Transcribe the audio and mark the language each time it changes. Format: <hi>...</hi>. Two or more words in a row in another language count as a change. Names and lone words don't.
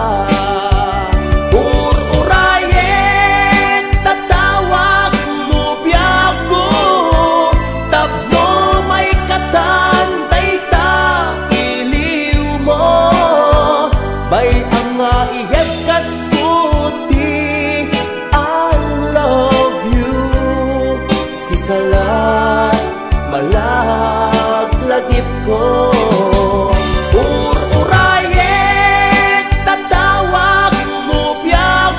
<ilo>ururayet tatawag mo biyak ko tapno may katanday ta iliw mo bay ang iyakas ko ti</ilo> <en>I love you</en> <ilo>sikalat malaglagip ko ururayet tatawag mo biyak</ilo>